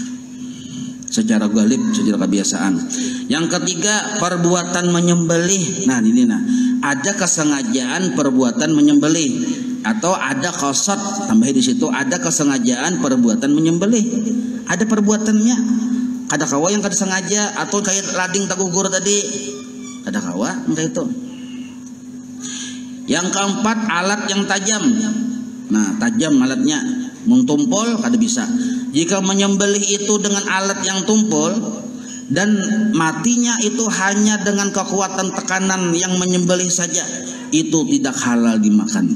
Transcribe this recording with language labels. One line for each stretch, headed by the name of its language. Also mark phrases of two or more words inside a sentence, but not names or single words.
Indonesian: Nah, secara galib, secara kebiasaan. Yang ketiga, perbuatan menyembelih. Nah, ini ada kesengajaan perbuatan menyembelih atau ada qasad, tambah di situ ada kesengajaan perbuatan menyembelih. Ada perbuatannya.
Banjar: Kada kawa yang kada sengaja atau kayak lading tagugur tadi. Kada kawa enggak itu.
Indonesian: Yang keempat, alat yang tajam. Nah, tajam alatnya,
Banjar: mun tumpul kada bisa.
Indonesian: Jika menyembelih itu dengan alat yang tumpul dan matinya itu hanya dengan kekuatan tekanan yang menyembelih saja, itu tidak halal dimakan.